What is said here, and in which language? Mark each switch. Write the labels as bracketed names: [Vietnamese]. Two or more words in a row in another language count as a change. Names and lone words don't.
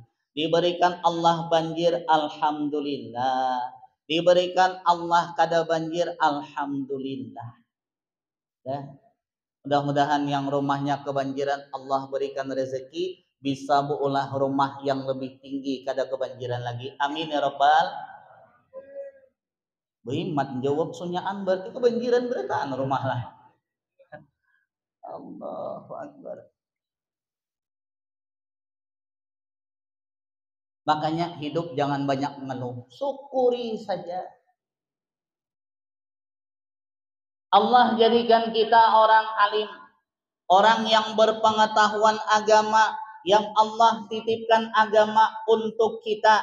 [Indonesian] Diberikan Allah banjir, alhamdulillah. Diberikan Allah kada banjir, alhamdulillah. Ya. Mudah-mudahan yang rumahnya kebanjiran Allah berikan rezeki, bisa berulah rumah yang lebih tinggi kada kebanjiran lagi. [Arabic] Amin ya rabbal. [Banjar] Behimat jawab sunyaan berarti kebanjiran berataan rumah lah. [Arabic] Allahu Akbar. [Indonesian] Makanya hidup jangan banyak mengeluh, syukuri saja. Allah jadikan kita orang alim, orang yang berpengetahuan agama, yang Allah titipkan agama untuk kita.